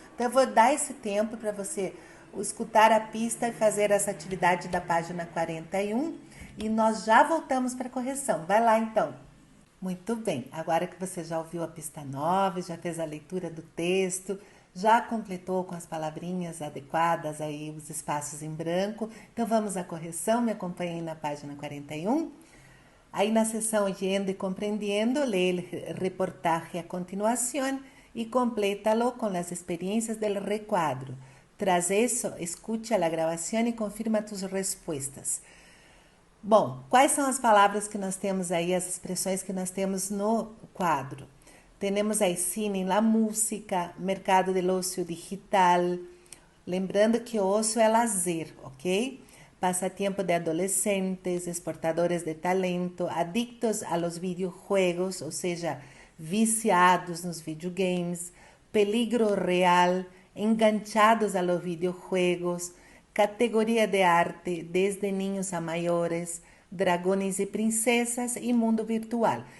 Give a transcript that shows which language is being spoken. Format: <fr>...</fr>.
<pt>Então, eu vou dar esse tempo para você escutar a pista e fazer essa atividade da página 41 e nós já voltamos para a correção. Vai lá, então. Muito bem, agora que você já ouviu a pista 9, já fez a leitura do texto, já completou com as palavrinhas adequadas aí os espaços em branco, então vamos à correção, me acompanhem na página 41.</pt> <es>Aí na seção Oyendo y Comprendiendo, lee el reportaje a continuación y complétalo con las experiencias del recuadro. Tras eso, escucha la grabación y confirma tus respuestas.</es> <pt>Bom, quais são as palavras que nós temos aí, as expressões que nós temos no quadro? Temos aí</pt> <es>cine, la música, mercado del ocio digital.</es> <pt>Lembrando que o ocio é lazer, ok? Passatempo de adolescentes, exportadores de talento,</pt> <es>adictos a los videojuegos,</es> <pt>ou seja, viciados nos videogames,</pt> <es>peligro real, enganchados a los videojuegos,</es> <pt>categoria de arte,</pt> <es>desde niños a</es> <pt>maiores, dragões e princesas e mundo virtual.</pt>